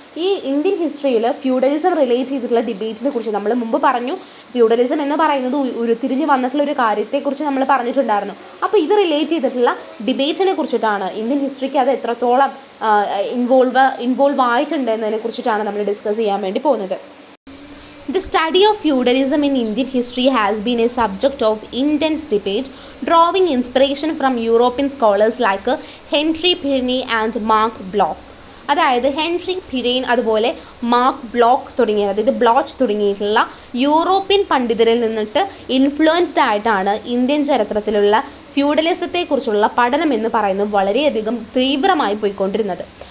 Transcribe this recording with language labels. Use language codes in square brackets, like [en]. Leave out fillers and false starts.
[ml] ഈ ഇന്ത്യൻ ഹിസ്റ്ററിയിൽ feudalism relate ചെയ്തിട്ടുള്ള ഡിബേറ്റിനെ കുറിച്ച് നമ്മൾ മുമ്പ് പറഞ്ഞു. ഫ്യൂഡലിസം എന്ന് പറയുന്നത് ഉരുത്തിരിഞ്ഞ് വന്നിട്ടുള്ള ഒരു കാര്യത്തെക്കുറിച്ച് നമ്മൾ പറഞ്ഞിട്ടുണ്ടായിരുന്നു. അപ്പോൾ ഇത് റിലേറ്റ് ചെയ്തിട്ടുള്ള ഡിബേറ്റ്സിനെ കുറിച്ചിട്ടാണ്, ഇന്ത്യൻ ഹിസ്റ്ററിക്ക് അത് എത്രത്തോളം ഇൻവോൾവ് ആയിട്ടുണ്ട് എന്നതിനെ കുറിച്ചിട്ടാണ് നമ്മൾ ഡിസ്കസ് ചെയ്യാൻ വേണ്ടി പോകുന്നത്. [en] The study of feudalism in Indian history has been a subject of intense debate, drawing inspiration from European scholars like Henry Pirenne and Mark Bloch. [ml] അതായത് ഹെൻറി പിരേൻ അതുപോലെ മാർക്ക് ബ്ലോക്ക് തുടങ്ങിയ, അതായത് ബ്ലോച്ച് തുടങ്ങിയിട്ടുള്ള യൂറോപ്യൻ പണ്ഡിതരിൽ നിന്നിട്ട് influenced ആയിട്ടാണ് Indian ചരിത്രത്തിലുള്ള ഫ്യൂഡലിസത്തെക്കുറിച്ചുള്ള പഠനം എന്ന് പറയുന്നത് വളരെയധികം തീവ്രമായി പോയിക്കൊണ്ടിരുന്നത്.